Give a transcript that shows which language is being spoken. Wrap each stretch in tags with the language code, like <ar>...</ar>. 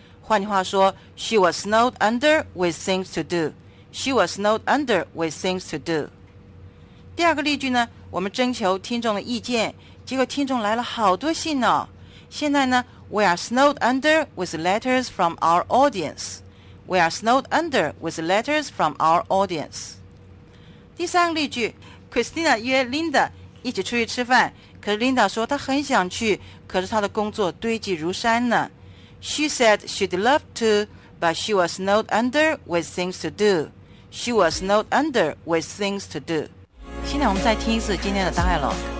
<zh>换句话说</zh> <en>，she was snowed under with things to do. She was snowed under with things to do.</en> <zh>第二个例句呢，我们征求听众的意见，结果听众来了好多信呢、哦。现在呢</zh> <en>，we are snowed under with letters from our audience. We are snowed under with letters from our audience.</en> <zh>第三个例句 ，Christina 约 Linda。一起出去吃饭，可是 Linda 说她很想去，可是她的工作堆积如山呢。</zh> <en>She said she'd love to, but she was snowed under with things to do. She was snowed under with things to do.</en> <zh>现在我们再听一次今天的答案了。</zh>